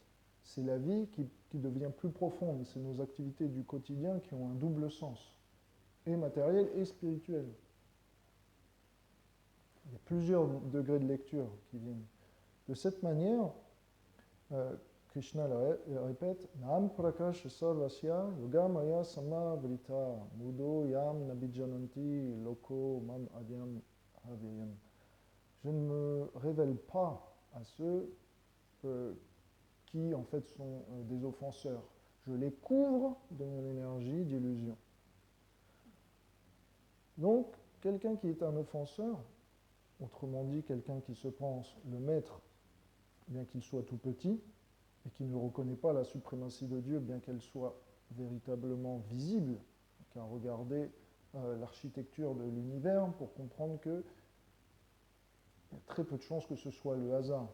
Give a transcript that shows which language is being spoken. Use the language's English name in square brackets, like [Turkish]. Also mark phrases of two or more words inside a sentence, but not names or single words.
[French] C'est la vie qui devient plus profonde, c'est nos activités du quotidien qui ont un double sens, et matériel et spirituel. Il y a plusieurs degrés de lecture qui viennent. De cette manière, Krishna le répète, [Sanskrit] नाहं प्रकाशः सर्वस्य योगमाया समावृतः मूढो ऽयं नाभिजानाति लोको माम् अजम् अव्ययम्. [French] Je ne me révèle pas à ceux qui en fait sont des offenseurs. Je les couvre de mon énergie d'illusion. Donc, quelqu'un qui est un offenseur, autrement dit quelqu'un qui se pense le maître, bien qu'il soit tout petit, et qui ne reconnaît pas la suprématie de Dieu, bien qu'elle soit véritablement visible, car regardez l'architecture de l'univers pour comprendre qu'il y a très peu de chances que ce soit le hasard.